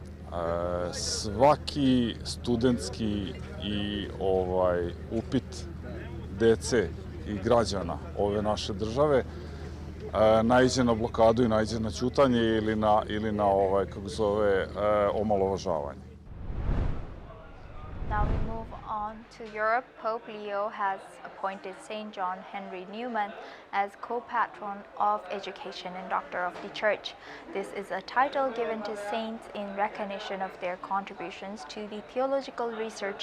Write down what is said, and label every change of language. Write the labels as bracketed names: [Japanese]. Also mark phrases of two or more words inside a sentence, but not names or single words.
[Serbian] Svaki studentski i upit dece i građana ove naše države naiđe na blokadu i naiđe na ćutanje ili na omalovažavanje. [English] Now we move on to Europe. Pope Leo has appointed St. John Henry Newman as co-patron of education and doctor of the Church. This is a title given to saints in recognition of their contributions to the theological research.